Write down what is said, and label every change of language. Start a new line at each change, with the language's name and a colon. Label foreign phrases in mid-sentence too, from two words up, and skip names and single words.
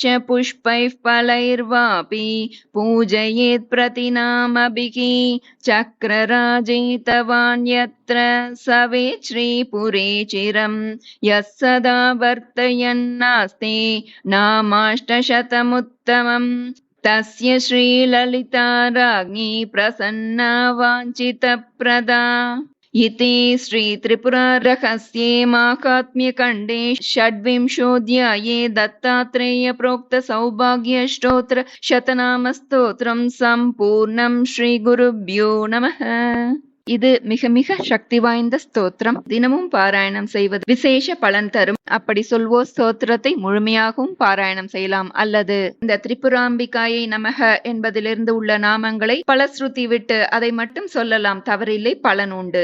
Sanskrit: पुष्पैः फलैर्वापि पूजयेत् प्रतिनामभिः चक्रराजेतवान् यत्र सवेत् श्रीपुरे चिरं यः सदा वर्तयन्नास्ते नामाष्टशतमुत्तमम् तस्य श्रीललिता राज्ञी प्रसन्ना वाञ्छितप्रदा। इति श्रीत्रिपुरारहस्ये माहात्म्यखण्डे षड्विंशोऽध्याये दत्तात्रेयप्रोक्तसौभाग्यस्तोत्र शतनामस्तोत्रं सम्पूर्णं। श्रीगुरुभ्यो नमः।
Tamil: இது மிக மிக சக்தி வாய்ந்த ஸ்தோத்திரம். தினமும் பாராயணம் செய்வது விசேஷ பலன் தரும். அப்படி சொல்வோர் ஸ்தோத்திரத்தை முழுமையாகவும் பாராயணம் செய்யலாம். அல்லது இந்த
Sanskrit: त्रिपुराम्बिकायै नमः
Tamil: என்பதிலிருந்து உள்ள நாமங்களை பலஸ்ருதி விட்டு அதை மட்டும் சொல்லலாம். தவறில்லை, பலன் உண்டு.